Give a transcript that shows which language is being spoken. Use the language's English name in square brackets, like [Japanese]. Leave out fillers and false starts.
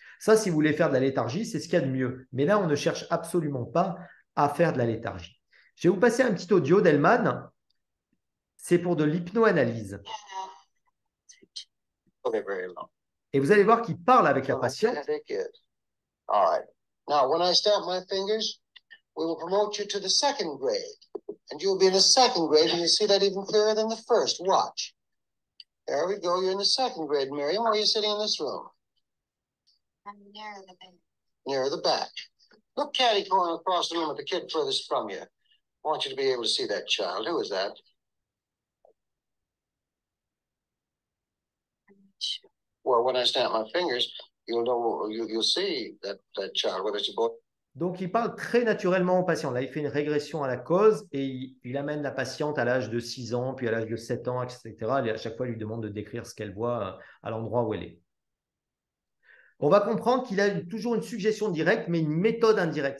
[French] Ça, si vous voulez faire de la léthargie, c'est ce qu'il y a de mieux. Mais là, on ne cherche absolument pas à faire de la léthargie. Je vais vous passer un petit audio d'Hellman. C'est pour de l'hypnoanalyse. Et vous allez voir qu'il parle avec la patiente. [English] All right. Now, when I snap my fingers, we will promote you to the 2nd grade. And you'll be in the 2nd grade, and you'll see that even clearer than the 1st. Watch. There we go. You're in the 2nd grade, Miriam. Where are you sitting in this room? I'm near the back. Near the back. Look catty-corner across the room at the kid furthest from you. I want you to be able to see that child. Who is that? Sure. Well, when I snap my fingers, you'll see that child, whether it's a boy. [French] Donc, il parle très naturellement au patient. Là, il fait une régression à la cause et il amène la patiente à l'âge de 6 ans, puis à l'âge de 7 ans, etc. Et à chaque fois, il lui demande de décrire ce qu'elle voit à l'endroit où elle est. On va comprendre qu'il a toujours une suggestion directe, mais une méthode indirecte.